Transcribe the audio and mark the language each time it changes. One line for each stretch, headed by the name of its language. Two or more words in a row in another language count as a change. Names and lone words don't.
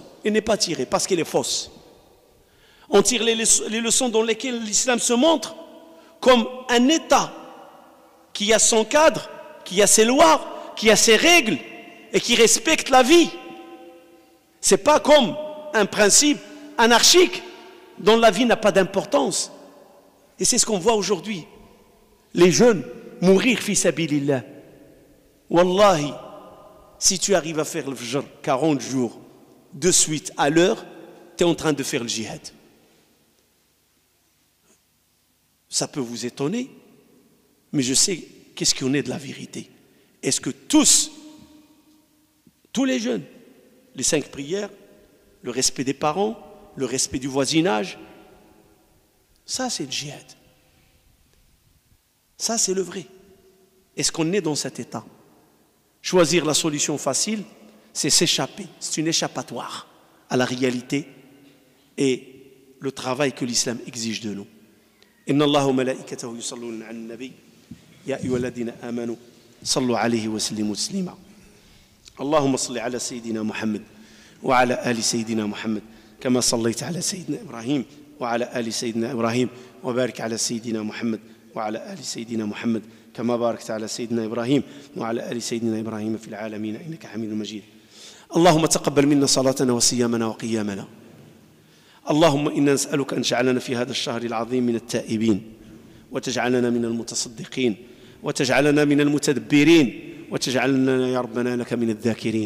French: Elle n'est pas tirée parce qu'elle est fausse. On tire les leçons dans lesquelles l'islam se montre comme un État qui a son cadre, qui a ses lois, qui a ses règles et qui respecte la vie. Ce n'est pas comme un principe anarchique dont la vie n'a pas d'importance. Et c'est ce qu'on voit aujourd'hui. Les jeunes mourir
Arabic: في سبيل الله.
French: Wallahi, si tu arrives à faire le fajr 40 jours de suite à l'heure, tu es en train de faire le djihad. Ça peut vous étonner, mais je sais qu'est-ce qu'on est de la vérité. Est-ce que tous les jeunes, les 5 prières, le respect des parents, le respect du voisinage, ça c'est le djihad. Ça c'est le vrai. Est-ce qu'on est dans cet état? Choisir la solution facile, c'est s'échapper. C'est une échappatoire à la réalité et le travail que l'islam exige de nous.
Arabic: إن الله وملائكته يصلون على النبي يا أيها الذين آمنوا صلوا عليه وسلموا تسليما. اللهم صل على سيدنا محمد وعلى آل سيدنا محمد كما صليت على سيدنا إبراهيم وعلى آل سيدنا إبراهيم وبارك على سيدنا محمد وعلى آل سيدنا محمد كما باركت على سيدنا إبراهيم وعلى آل سيدنا إبراهيم في العالمين إنك حميد مجيد. اللهم تقبل منا صلاتنا وصيامنا وقيامنا. اللهم إنا نسألك أن تجعلنا في هذا الشهر العظيم من التائبين وتجعلنا من المتصدقين وتجعلنا من المتدبرين وتجعلنا يا ربنا لك من الذاكرين.